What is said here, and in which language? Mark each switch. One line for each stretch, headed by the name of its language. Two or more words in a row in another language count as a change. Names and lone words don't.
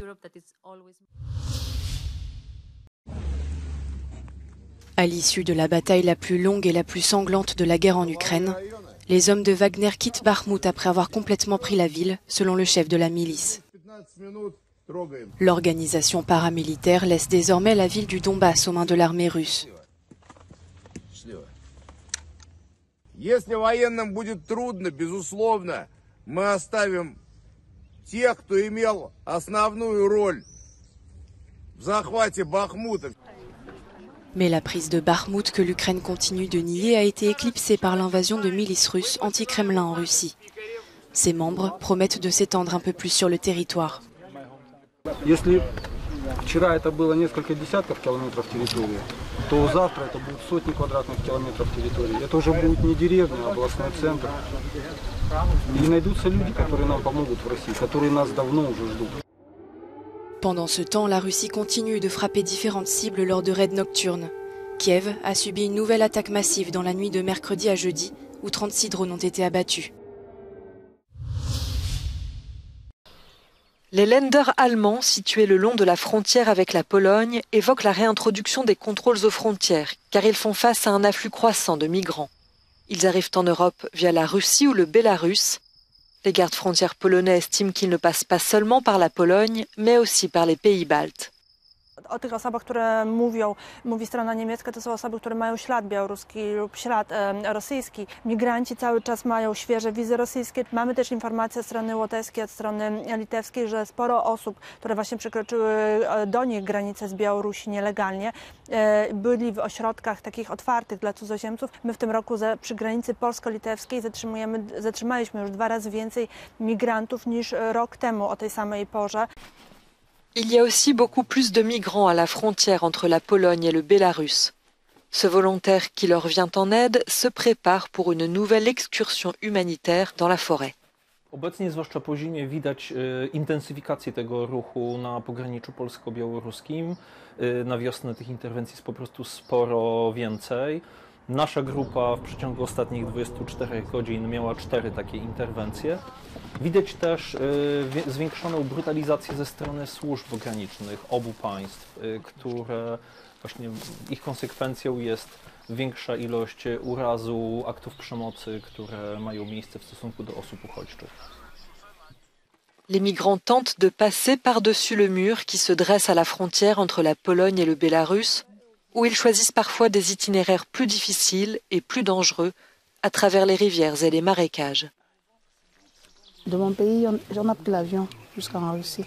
French: À l'issue de la bataille la plus longue et la plus sanglante de la guerre en Ukraine, les hommes de Wagner quittent Bakhmout après avoir complètement pris la ville, selon le chef de la milice. L'organisation paramilitaire laisse désormais la ville du Donbass aux mains de l'armée russe.
Russian: Если военным будет трудно, безусловно, мы оставим тех, кто имел основную роль в захвате Бахмута.
French: Mais la prise de Bakhmout, que l'Ukraine continue de nier, a été éclipsée par l'invasion de milices russes anti-Kremlin en Russie. Ses membres promettent de s'étendre un peu plus sur le territoire.
Russian: Если вчера это было несколько десятков километров территории, то завтра это будут сотни квадратных километров территории. Это уже будет не деревня, а областной центр. И найдутся люди, которые нам помогут в России, которые нас давно уже ждут.
French: Pendant ce temps, la Russie continue de frapper différentes cibles lors de raids nocturnes. Kiev a subi une nouvelle attaque massive dans la nuit de mercredi à jeudi, où 36 drones ont été abattus. Les Länder allemands, situés le long de la frontière avec la Pologne, évoquent la réintroduction des contrôles aux frontières, car ils font face à un afflux croissant de migrants. Ils arrivent en Europe via la Russie ou le Bélarus. Les gardes frontières polonais estiment qu'ils ne passent pas seulement par la Pologne, mais aussi par les pays baltes.
Polish: O tych osobach, które mówi strona niemiecka, to są osoby, które mają ślad białoruski lub ślad rosyjski. Migranci cały czas mają świeże wizy rosyjskie. Mamy też informacje od strony łotewskiej, od strony litewskiej, że sporo osób, które właśnie przekroczyły do nich granicę z Białorusi nielegalnie, byli w ośrodkach takich otwartych dla cudzoziemców. My w tym roku przy granicy polsko-litewskiej zatrzymaliśmy już 2 razy więcej migrantów niż rok temu o tej samej porze.
French: Il y a aussi beaucoup plus de migrants à la frontière entre la Pologne et le Bélarus. Ce volontaire qui leur vient en aide se prépare pour une nouvelle excursion humanitaire dans la forêt.
Polish: Obecnie, zwłaszcza po zimie, widać intensyfikację tego ruchu na pograniczu polsko-białoruskim. Na wiosnę tych interwencji jest po prostu sporo więcej. Nasza grupa w przeciągu ostatnich 24 godzin miała 4 takie interwencje. Widać też zwiększoną brutalizację ze strony służb granicznych obu państw, które właśnie ich konsekwencją jest większa ilość urazu, aktów przemocy, które mają miejsce w stosunku do osób uchodźczych.
French: Les migrants tentent de passer par-dessus le mur qui se dresse à la frontière entre la Pologne et le Bélarus, où ils choisissent parfois des itinéraires plus difficiles et plus dangereux à travers les rivières et les marécages. De mon pays, j'en ai pris l'avion jusqu'en Russie.